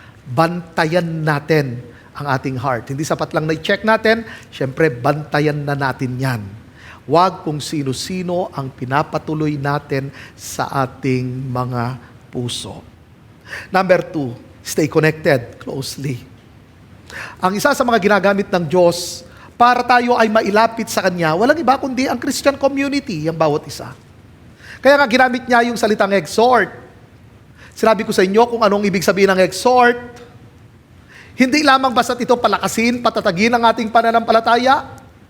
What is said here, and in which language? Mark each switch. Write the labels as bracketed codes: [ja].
[tl] Bantayan natin ang ating heart. Hindi sapat lang na i-check natin, syempre bantayan na natin yan. Huwag kung sino-sino ang pinapatuloy natin sa ating mga puso. [en] Number 2, stay connected closely. [tl] Ang isa sa mga ginagamit ng Diyos para tayo ay mailapit sa Kanya, walang iba kundi ang Christian community, ang bawat isa. Kaya nga ginamit niya yung salitang exhort. Sinabi ko sa inyo kung anong ibig sabihin ng exhort. Hindi lamang basta ito palakasin, patatagin ang ating pananampalataya.